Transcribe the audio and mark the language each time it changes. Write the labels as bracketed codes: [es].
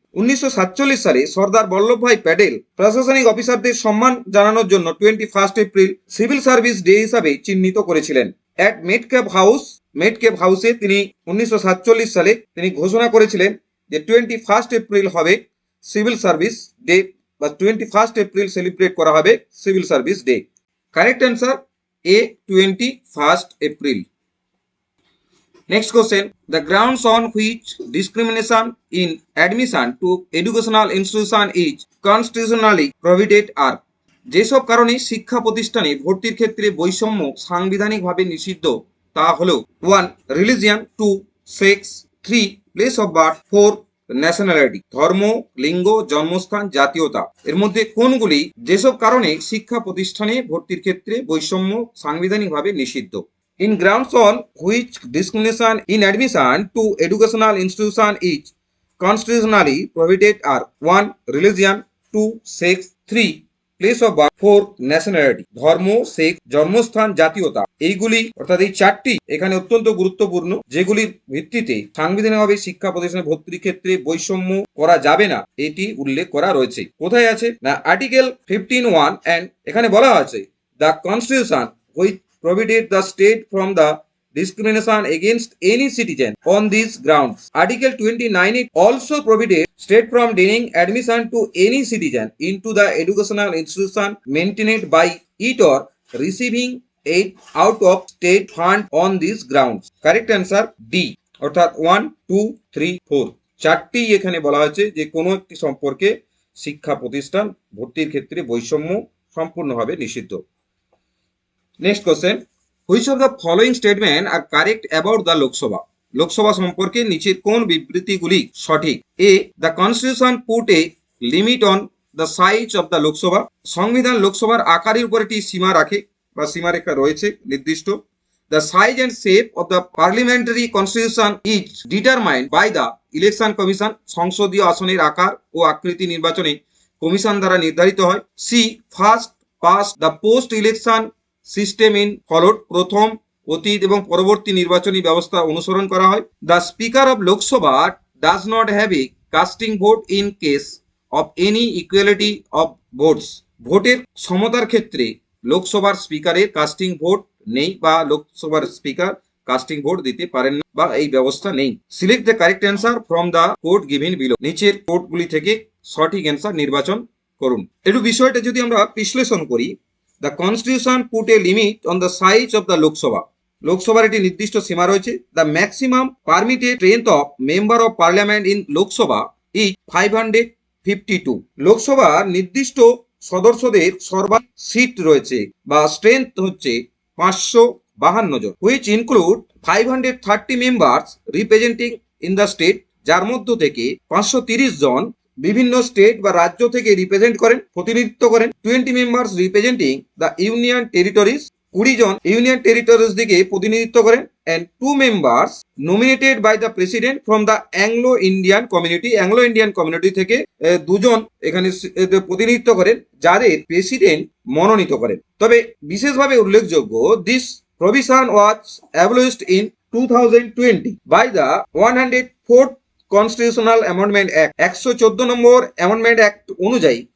[bn] 1947 সালে সর্দার বল্লভভাই প্যাটেল প্রশাসনিক অফিসারদের সম্মান জানানোর জন্য 21 এপ্রিল সিভিল সার্ভিস ডে হিসাবে চিহ্নিত করেছিলেন। অ্যাট মেটক্যাপ হাউসে তিনি 1947 সালে তিনি ঘোষণা করেছিলেন যে 21 এপ্রিল হবে সিভিল সার্ভিস ডে, বা 21 এপ্রিল সেলিব্রেট করা হবে civil service day. [en] Correct answer A 21 April. Next question, the grounds on which discrimination in admission to educational institution is constitutionally prohibited are. [bn] যেসব কারণে শিক্ষা প্রতিষ্ঠানে ভর্তির ক্ষেত্রে বৈষম্য সাংবিধানিকভাবে নিষিদ্ধ তা হলো 1. [en] religion, [bn] 2. Sex, 3. [en] place of birth, [bn] 4. [en] nationality, [bn] ধর্ম, লিঙ্গ, জন্মস্থান, জাতীয়তা। এর মধ্যে কোনগুলি যেসব কারণে শিক্ষা প্রতিষ্ঠানে ভর্তির ক্ষেত্রে বৈষম্য সাংবিধানিকভাবে নিষিদ্ধ? [en] In grounds on which discrimination in admission to educational institution is constitutionally prohibited are 1. religion, 2. sex, 3. place of birth, 4. nationality, [bn] ধর্ম, সেক্স, জন্মস্থান, জাতীয়তা। এইগুলি অর্থাৎ এই চারটি এখানে অত্যন্ত গুরুত্বপূর্ণ, যেগুলির ভিত্তিতে সাংবিধানিকভাবে শিক্ষা প্রতিষ্ঠানে ভর্তির ক্ষেত্রে বৈষম্য করা যাবে না এটি উল্লেখ করা রয়েছে। কোথায় আছে না [en] article 15(1) and [bn] এখানে বলা আছে [en] The constitution which prohibited the state from the discrimination against any citizen on these grounds. Article 29 it also prohibited state from denying admission to any citizen into the educational institution maintained by it or receiving aid out of state fund on these grounds. Correct answer D, [bn] অর্থাৎ 1, 2, 3, 4 চারটি এখানে বলা হয়েছে যে কোনো একটি সম্পর্কে শিক্ষা প্রতিষ্ঠান ভর্তির ক্ষেত্রে বৈষম্য সম্পূর্ণভাবে নিষিদ্ধ। [en] Next question, which of the following statement are correct about the Lok Sabha? [bn] Lok Sabha সম্পর্কে নিচের কোন বিবৃতিগুলি সঠিক? A. [en] The Constitution put a limit on the size of the Lok Sabha. [bn] সংবিধান লোকসভার আকারের উপর একটি সীমা রাখে বা সীমারেখা রয়েছে নির্দিষ্ট। [en] The size and shape of the parliamentary constitution is determined by the election commission। [bn] সংসদীয় আসনের আকার ও আকৃতি নির্বাচনে কমিশন দ্বারা নির্ধারিত হয়। [en] C. First past the post election system in followed. [bn] প্রথম, অতীত এবং পরবর্তী নির্বাচনী ব্যবস্থা অনুসরণ করা হয়। [en] The speaker of Lok Sabha does not have a casting vote in case of any equality of votes. [bn] ভোটের সমতার ক্ষেত্রে লোকসভার স্পিকারের কাস্টিং ভোট নেই বা লোকসভার স্পিকার কাস্টিং ভোট দিতে পারেন না বা এই ব্যবস্থা নেই। [en] Select the correct answer from the code given below. [bn] নিচের কোডগুলি থেকে সঠিক অ্যান্সার নির্বাচন করুন। একটু বিষয়টা যদি আমরা বিশ্লেষণ করি, [en] The Constitution put a limit on the size of the Lok Sabha. [bn] লোকসভার একটি নির্দিষ্ট সীমা রয়েছে। [en] The maximum permitted strength of member of parliament in Lok Sabha is 552. [bn] লোকসভার নির্দিষ্ট সদস্যদের সর্বাধিক সিট রয়েছে বা স্ট্রেংথ হচ্ছে 552 জন, [en] which include 530 members representing in the state, [bn] যার মধ্য থেকে 530 জন বিভিন্ন স্টেট বা রাজ্য থেকে রিপ্রেজেন্ট করেন, প্রতিনিধিত্ব করেন। [en] 20 members representing the union territories, [bn] 20 John union territories দিকে প্রতিনিধিত্ব করেন। [en] and 2 members nominated by the president from the Anglo Indian community. [bn] Anglo Indian community থেকে 2 জন এখানে প্রতিনিধিত্ব করেন যাদের প্রেসিডেন্ট মনোনীত করেন। তবে বিশেষভাবে উল্লেখযোগ্য, [en] This provision was abolished in 2020 by the 104th constitutional amendment act. [bn] 114 number amendment act অনুযায়ী